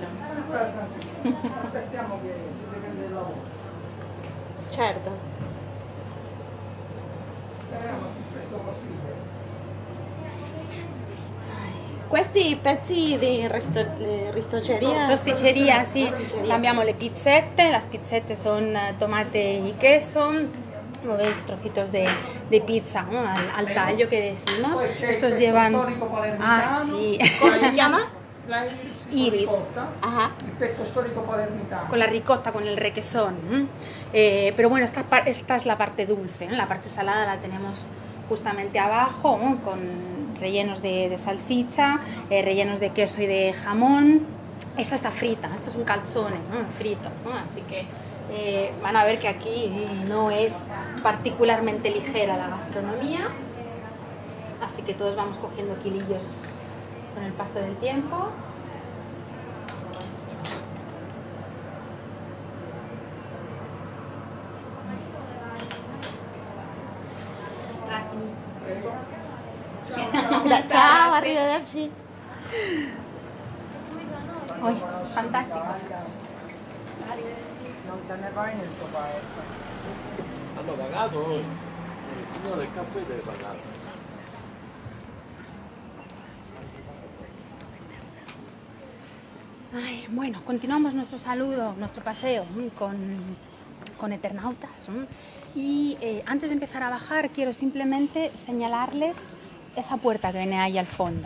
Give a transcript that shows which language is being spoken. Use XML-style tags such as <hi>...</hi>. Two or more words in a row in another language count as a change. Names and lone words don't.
<it>Aspettiamo che si riprende il lavoro. Certo. Speriamo il più presto possibile. Questi pezzi di rostocceria? Rosticceria, sì. Rosticceria. Abbiamo le pizzette.</it> <es>Las pizzette son tomate y queso. Como veis, trocitos de pizza, ¿no? Al tallo que decimos.</es> <it>Poi c'è</it> <es>Estos</es> <it>il</it> <es>llevan...</es> <it>pezzo storico palermitano.</it> <es>Ah, sí.</es> <it>Come si chiama? La iris. Iris. Con ricotta.</it> <es>Ajá.</es> <it>Il pezzo storico palermitano.</it> <es>Con la ricota, con el requesón. Pero bueno, esta es la parte dulce, ¿eh? La parte salada la tenemos justamente abajo, ¿no? Con rellenos de salchicha, rellenos de queso y de jamón. Esta está frita, esto es un calzone, ¿no? Frito, ¿no? Así que van a ver que aquí no es particularmente ligera la gastronomía. Así que todos vamos cogiendo kilillos con el paso del tiempo.</es> <it>Ciao, arrivederci.</it> <es>Uy, fantástico.</es> <it>Non te ne vai nel tuo paese. Hanno pagato noi. Il signore del caffè deve pagare.</it> <es>Ay, bueno, continuamos nuestro saludo, nuestro paseo con Eternautas. Y antes de empezar a bajar, quiero simplemente señalarles esa puerta que viene ahí al fondo.</es>